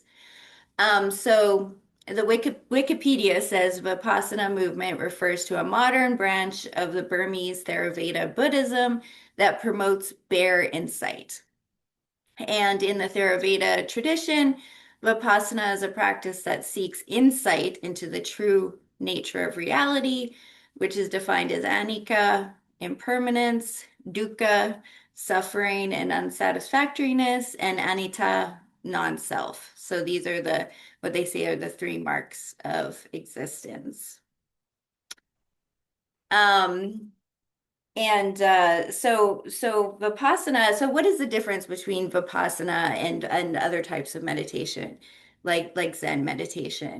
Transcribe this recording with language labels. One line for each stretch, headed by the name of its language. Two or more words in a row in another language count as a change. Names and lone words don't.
English: So the Wikipedia says Vipassana movement refers to a modern branch of the Burmese Theravada Buddhism that promotes bare insight. And in the Theravada tradition, Vipassana is a practice that seeks insight into the true nature of reality, which is defined as anicca, impermanence, dukkha, suffering and unsatisfactoriness, and anitta, non-self. So these are what they say are the three marks of existence. Um, and so Vipassana, so what is the difference between Vipassana and other types of meditation, like Zen meditation?